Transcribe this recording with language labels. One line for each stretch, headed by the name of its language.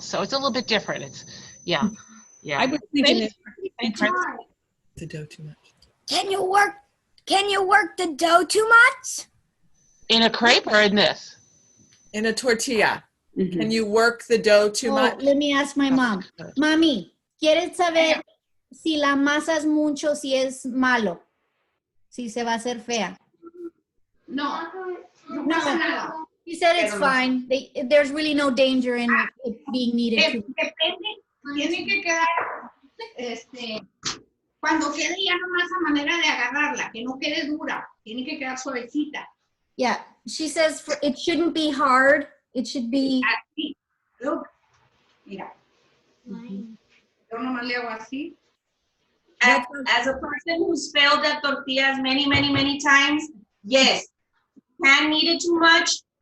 English: So it's a little bit different. Yeah. I was thinking The dough too much. Can you work the dough too much? In a crepe or in this? In a tortilla, can you work the dough too much? Let me ask my mom.
Spanish: Mami, ¿quieres saber si la masa es mucho, si es malo? Si se va a hacer fea. No, no pasa nada.
English: She said it's fine. There's really no danger in it being needed too.
Spanish: Depende, tiene que quedar, cuando quede ya nomás a manera de agarrarla, que no quede dura, tiene que quedar suavecita.
English: Yeah, she says it shouldn't be hard. It should be.
Spanish: Así, look, mira. Yo nomás le hago así.
English: As a person who's failed at tortillas many, many, many times, yes, can knead it too much.